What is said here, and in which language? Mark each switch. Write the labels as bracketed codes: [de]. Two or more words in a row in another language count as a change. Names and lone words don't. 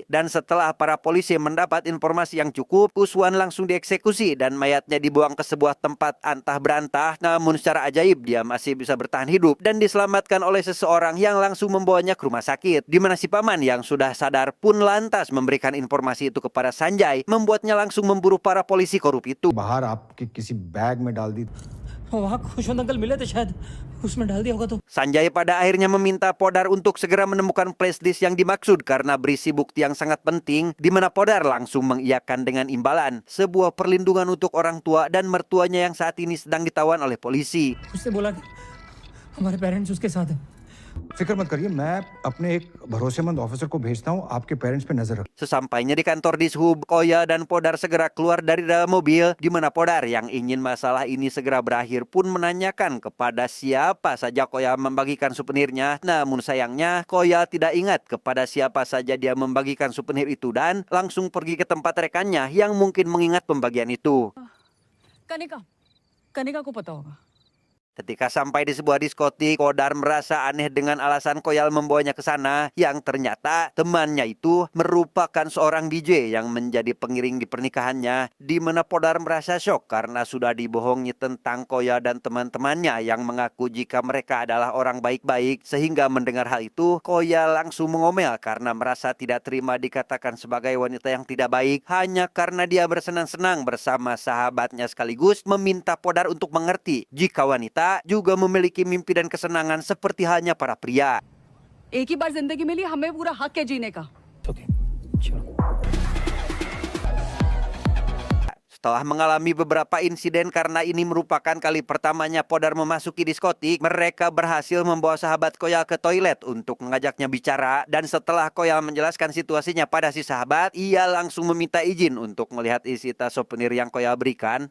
[id] Dan setelah para polisi mendapat informasi yang cukup, Kuswan langsung dieksekusi dan mayatnya dibuang ke sebuah tempat antah berantah. Namun secara ajaib dia masih bisa bertahan hidup dan diselamatkan oleh seseorang yang langsung membawanya ke rumah sakit, di mana si paman yang sudah sadar pun lantas memberikan informasi itu kepada Sanjay, membuatnya langsung memburu para polisi korup itu. [hi] बाहर आपके किसी बैग में डाल दी. वहाँ खुशवंत अंकल मिले थे शायद, उसमें डाल दिया होगा तो। [id] Sanjay pada akhirnya meminta Podar untuk segera menemukan flashdisk yang dimaksud karena berisi bukti yang sangat penting, di mana Podar langsung mengiyakan dengan imbalan sebuah perlindungan untuk orang tua dan mertuanya yang saat ini sedang ditawan oleh polisi. [hi] उससे बोला कि हमारे पेरेंट्स उसके साथ हैं। फिक्र मत करिए, मैं अपने एक भरोसेमंद ऑफिसर को भेजता हूँ, आपके पेरेंट्स पे नजर रख। [id] Sesampainya di kantor Dishub, Koya dan Podar segera keluar dari dalam mobil, di mana Podar yang ingin masalah ini segera berakhir pun menanyakan kepada siapa saja Koya membagikan souvenirnya. Namun sayangnya Koya tidak ingat kepada siapa saja dia membagikan souvenir itu dan langsung pergi ke tempat rekannya yang mungkin mengingat pembagian itu. [hi] कनिका कनिका को पता होगा। [id] Ketika sampai di sebuah diskotik, Podar merasa aneh dengan alasan Koyal membawanya ke sana, yang ternyata temannya itu merupakan seorang DJ yang menjadi pengiring di pernikahannya, di mana Podar merasa syok karena sudah dibohongi tentang Koyal dan teman-temannya yang mengaku jika mereka adalah orang baik-baik. Sehingga mendengar hal itu, Koyal langsung mengomel karena merasa tidak terima dikatakan sebagai wanita yang tidak baik hanya karena dia bersenang-senang bersama sahabatnya, sekaligus meminta Podar untuk mengerti jika wanita juga memiliki mimpi dan kesenangan seperti halnya para pria. [hi] एक ही बार जिंदगी मिली, हमें पूरा हक है जीने का। ओके, चलो। [id] Setelah mengalami beberapa insiden karena ini merupakan kali pertamanya Podar memasuki diskotik, mereka berhasil membawa sahabat Koyal ke toilet untuk mengajaknya bicara. Dan setelah Koyal menjelaskan situasinya pada si sahabat, ia langsung meminta izin untuk melihat isi tas souvenir yang Koyal berikan.